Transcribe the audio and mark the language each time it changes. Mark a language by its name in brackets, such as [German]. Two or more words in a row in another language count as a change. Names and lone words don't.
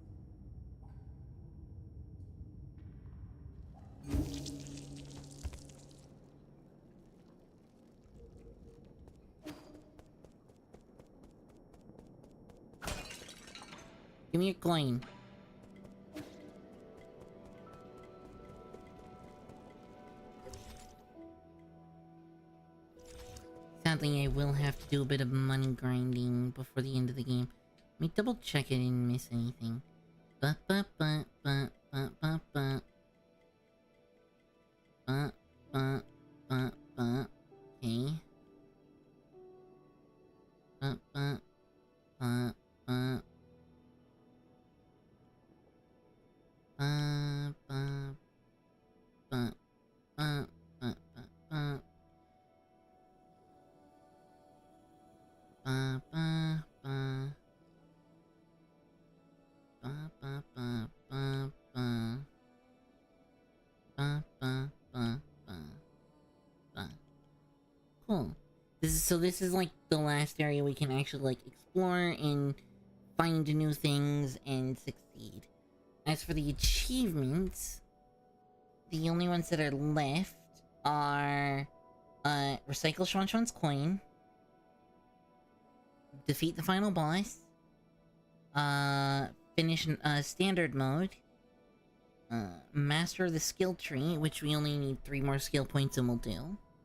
[English] Give me a coin. Sadly, I will have to do a bit of money grinding before the end of the game. Let me double check I didn't miss anything. Ba ba ba ba ba ba ba. Ba ba ba ba. Okay. Ba ba ba ba. Ba ba ba ba ba ba. Ba ba ba. Ba ba ba ba ba. Ba ba ba ba ba. Cool. This is like the last area we can actually like explore and find new things and succeed. As for the achievements, the only ones that are left are recycle Schwan's coin, defeat the final boss, finish standard mode, master the skill tree, which we only need 3 more skill points and we'll do.